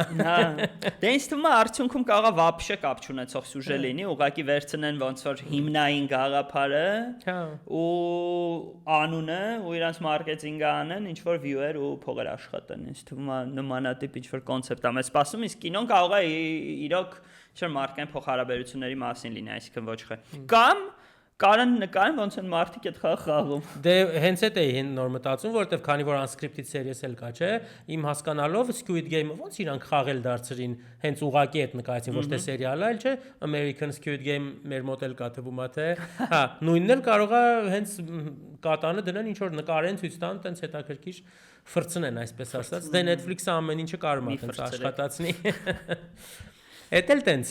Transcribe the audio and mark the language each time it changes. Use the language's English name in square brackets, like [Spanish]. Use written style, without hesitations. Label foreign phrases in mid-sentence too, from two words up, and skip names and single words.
[Armenian] Հա։ Դե ինձ թվում է արդյունքում կարողա վաբշե կապ չունեցող սյուժե լինի, ուղղակի վերցնեն ոնց որ հիմնային գաղափարը, ու անունը, ու իրանց մարքեթինգը անեն, ինչ որ viewer ու փողեր աշխատեն։ Ինձ թվում է նմանատիպ ինչ որ կոնցեպտ է մեզ սպասում, իսկ կինոն կարող է իրոք չէ՞ մարկային փոխհարաբերությունների մասին լինի, այսինքն ոչ թե։ Կամ կարան նկարեն ոնց են մարդիկ այդ խաղը խաղում։ Դե հենց այդ էի նոր մտածում, որովհետև քանի որ [English] unscripted series [Armenian] էլ կա, չէ, իմ հասկանալով Squid Game-ը ոնց իրանք խաղել դարձրին, հենց ուղակի այդ նկարեցին, ոչ թե սերիալ այլ, չէ, American Squid Game մեր մոտ էլ կա թվում է թե, հա, նույնն էլ կարող է հենց կատանը դնեն ինչ որ նկարեն ցույց տան, տենց հետաքրքիր ֆրցնեն, այսպես ասած։ Դե Netflix-ը ամեն ինչը կարող է տենց աշխատացնի։ Էդ էլ տենց։